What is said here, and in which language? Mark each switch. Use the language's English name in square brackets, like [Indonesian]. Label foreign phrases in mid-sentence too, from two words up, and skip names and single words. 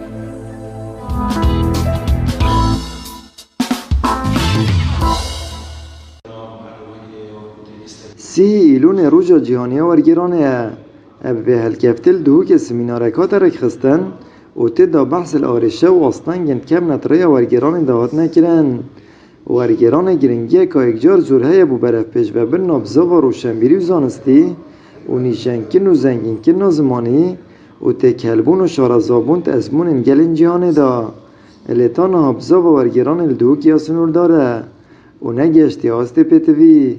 [Kurdish] سی ئیلونێ ڕۆژە جیهانیە وەرگێڕانەیە ئەب بێ هەلکەفتل دهۆکێ سیمینارێکاتە ڕێکخستن و تێدا بەحث ئارێشە و ئاستەنگên کەم نەترەیە وەرگێڕانên داهاتنە kirin. وەرگێڕانê giringiyeka yekcar zor heye bû berevpêşvebirina bizava rûşenbîrî û zanistî û nîşankirin û zengînkirina zimanî û têkhelbûn û şarazabûn ti ezmûnên gelên cîhanê da. Lêta niha bizava wergêranê li Duhokî Sinûrdar e û negeştiye astê pêtivî.